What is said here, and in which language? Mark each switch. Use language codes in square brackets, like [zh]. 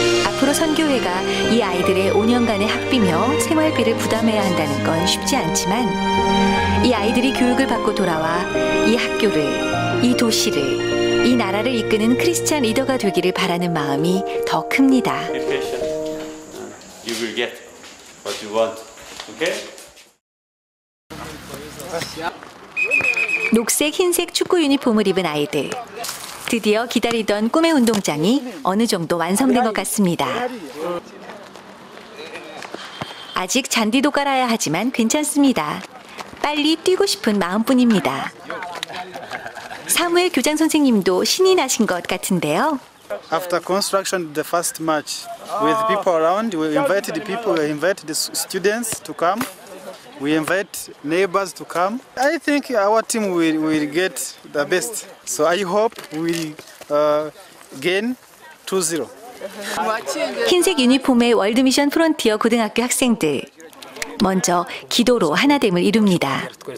[ko] 앞으로 선교회가 이 아이들의 5년간의 학비며 생활비를 부담해야 한다는 건 쉽지 않지만 이 아이들이 교육을 받고 돌아와 이 학교를, 이 도시를, 이 나라를 이끄는 크리스찬 리더가 되기를 바라는 마음이 더 큽니다. [en] You will get what you want. Okay? [ko] 녹색, 흰색 축구 유니폼을 입은 아이들. 드디어 기다리던 꿈의 운동장이 어느 정도 완성된 것 같습니다. 아직 잔디도 깔아야 하지만 괜찮습니다. 빨리 뛰고 싶은 마음뿐입니다. 사무엘 교장 선생님도 신이 나신 것 같은데요. [en] After construction, the first match with people around, we invited the people, we invited the students to come. We invite neighbors to come. I think our team will get the best. So I hope we gain 2-0. [ko] 흰색 유니폼의 월드미션 프론티어 고등학교 학생들. 먼저 기도로 하나됨을 이룹니다.